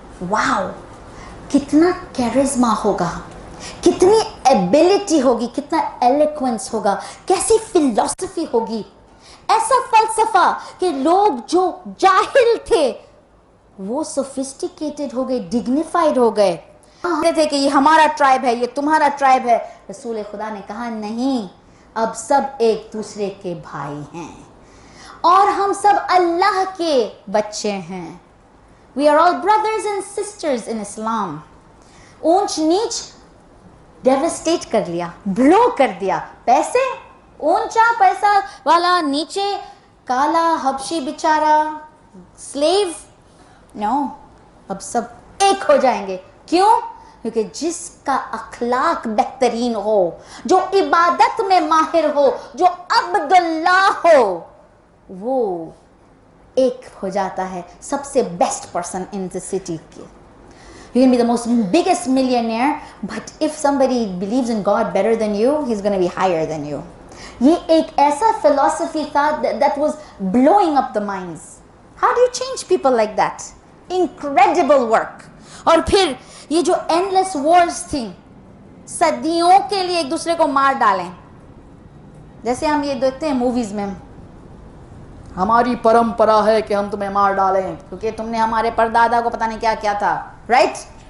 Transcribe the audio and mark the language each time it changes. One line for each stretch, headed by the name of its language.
Urdu: واو, کتنا کیرزما ہوگا, کتنی ایبلٹی ہوگی, کتنا ایلیکوینس ہوگا, کیسی فلسفی ہوگی, ایسا فلسفہ کہ لوگ جو جاہل تھے وہ سوفسٹیکیٹڈ ہو گئے, ڈگنیفائڈ ہو گئے. کہتے تھے کہ یہ ہمارا ٹرائب ہے, یہ تمہارا ٹرائب ہے. رسول خدا نے کہا نہیں, اب سب ایک دوسرے کے بھائی ہیں, اور ہم سب اللہ کے بچے ہیں.
English: We are all brothers and sisters in Islam.
Urdu: اونچ نیچ ڈیوسٹیٹ کر لیا, بلو کر دیا. پیسے, اونچا پیسہ والا, نیچے کالا حبشی بیچارہ سلیو, نو, اب سب ایک ہو جائیں گے. کیوں؟ کیونکہ جس کا اخلاق بہترین ہو, جو عبادت میں ماہر ہو, جو عبد اللہ ہو, وہ ایک ہو جاتا ہے سب سے best person in
English: the city
Urdu: کی.
English: You can be the most biggest millionaire, but if somebody believes in God better than you, he's going to be higher than you.
Urdu: یہ ایک ایسا
English: philosophy
Urdu: تھا
English: that was blowing up the minds. How do you change people like that? Incredible work.
Urdu: اور پھر یہ جو
English: endless wars
Urdu: تھی, صدیوں کے لیے ایک دوسرے کو مار ڈالیں, جیسے ہم یہ دیکھتے ہیں موویز میں, ہماری پرمپرا ہے کہ ہم تمہیں مار ڈالیں کیونکہ تم نے ہمارے پردادا کو پتہ نہیں کیا کیا تھا,
English: right?